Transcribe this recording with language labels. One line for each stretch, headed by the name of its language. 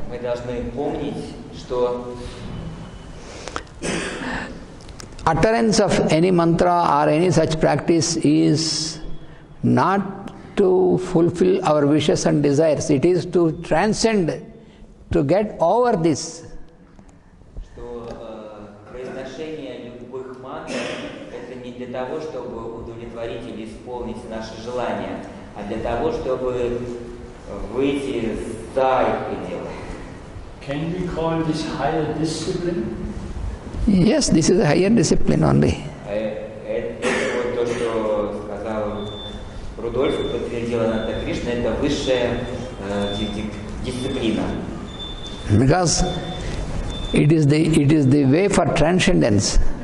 Russian: Мы должны помнить, что
English: utterance of any mantra or any such practice is not to fulfill our wishes and desires. It is to transcend, to get over this.
Russian: что произношение любых мантр это не для того, чтобы удовлетворить или исполнить наши желания, а для того, чтобы выйти за их пределы.
English: Can we call this higher discipline? Yes, this is a higher discipline only.
Russian: Это вот то, что сказал Рудольф, подтвердил Ананда Кришна, это высшая дисциплина.
English: Because it is the way for transcendence.